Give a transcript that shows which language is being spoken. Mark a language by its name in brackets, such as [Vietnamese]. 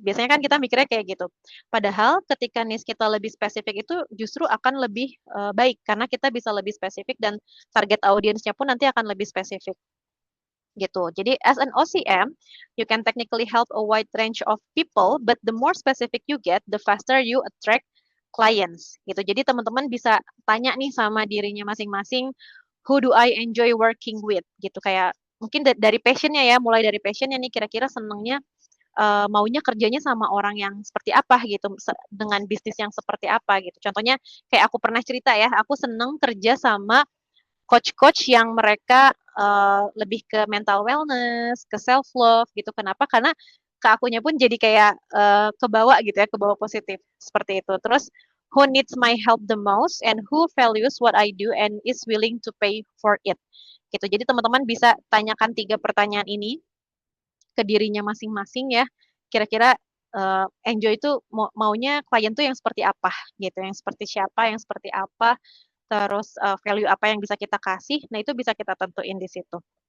[Indonesian] Biasanya kan kita mikirnya kayak gitu. Padahal ketika niche kita lebih spesifik itu justru akan lebih baik karena kita bisa lebih spesifik dan target audiensnya pun nanti akan lebih spesifik gitu. [English] Jadi as an OCM, you can technically help a wide range of people, but the more specific you get, the faster you attract clients gitu. [Indonesian] Jadi teman-teman bisa tanya nih sama dirinya masing-masing, [English] who do I enjoy working with [Indonesian] gitu kayak mungkin dari passionnya ya, mulai dari passionnya nih kira-kira senengnya maunya kerjanya sama orang yang seperti apa gitu, dengan bisnis yang seperti apa gitu. Contohnya kayak aku pernah cerita ya, aku seneng kerja sama coach-coach yang mereka lebih ke mental wellness, ke self love gitu. Kenapa? Karena ke akunya pun jadi kayak kebawa gitu ya, kebawa positif seperti itu. [English] Terus who needs my help the most and who values what I do and is willing to pay for it. [Indonesian] Gitu. Jadi teman-teman bisa tanyakan 3 pertanyaan ini ke dirinya masing-masing ya. Kira-kira enjoy itu maunya klien tuh yang seperti apa gitu, yang seperti siapa, yang seperti apa, terus value apa yang bisa kita kasih. Nah, itu bisa kita tentuin di situ.